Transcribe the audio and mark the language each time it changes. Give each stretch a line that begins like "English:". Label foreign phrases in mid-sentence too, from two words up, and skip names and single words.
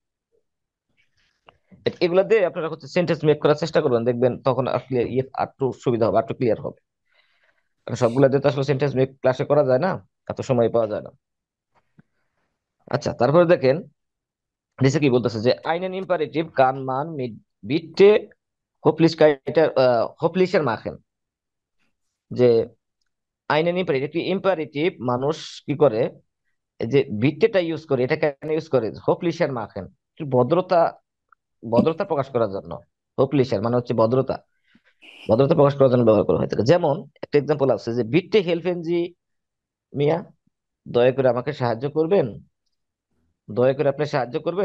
Bangla: এগুলা দিয়ে আপনারা হচ্ছে সেন্টেন্স মেক করার চেষ্টা করবেন, দেখবেন তখন আসলে ইয়ে একটু সুবিধা হবে, একটু ক্লিয়ার হবে। কারণ সবগুলা দিয়ে তো আসলে সেন্টেন্স মেক ক্লাসে করা যায় না, এত সময় পাওয়া যায় না। আচ্ছা, তারপরে দেখেন নিচে কি বলতেছে যে
German: einen Imperativ kann man mit bitte Höflichkeit Höflicher machen, যে einen Imperativ,
Bangla: একটি ইম্পারেটিভ মানুষ কি করে, এই যে বিট্টেটা ইউজ করে, এটা কেন ইউজ করে
German: höflicher machen,
Bangla: একটু ভদ্রতা, ভদ্রতা প্রকাশ করার জন্য। হোপলিশার মানে হচ্ছে ভদ্রতা, ভদ্রতা প্রকাশ করার জন্য ব্যবহার করা হয়ে থাকে। যেমন একটা এক্সাম্পল আছে যে
German: Bitte helfen Sie mir,
Bangla: দয়া করে আমাকে সাহায্য করবেন, দয়া করে আপনি সাহায্য করবেন।